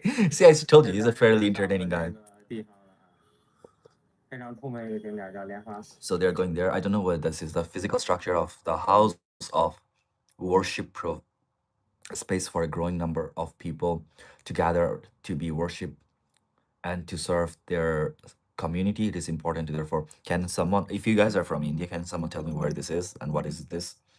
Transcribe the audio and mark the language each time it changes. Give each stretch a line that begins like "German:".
English: See, I told you, he's a fairly entertaining guy.
Chinese: 地方了，非常出名一个景点叫莲花寺。
English: So they're going there. I don't know what this is. The physical structure of the house of worship space for a growing number of people to gather to be worship and to serve their community. It is important to therefore. Can someone, if you guys are from India, can someone tell me where this is and what is this?